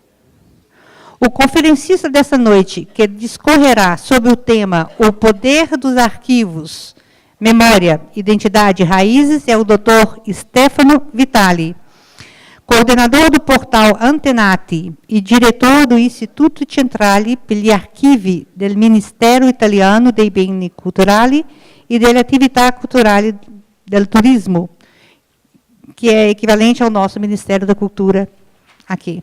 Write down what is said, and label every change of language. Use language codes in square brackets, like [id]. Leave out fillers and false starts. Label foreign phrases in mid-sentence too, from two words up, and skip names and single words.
[pt] O conferencista dessa noite, que discorrerá sobre o tema O Poder dos Arquivos, Memória, Identidade e Raízes, é o Dr. Stefano Vitali, coordenador do portal Antenati e diretor do Istituto Centrale per gli Archivi del Ministero Italiano dei Beni Culturali e delle Attività Culturali del Turismo, que é equivalente ao nosso Ministério da Cultura aqui.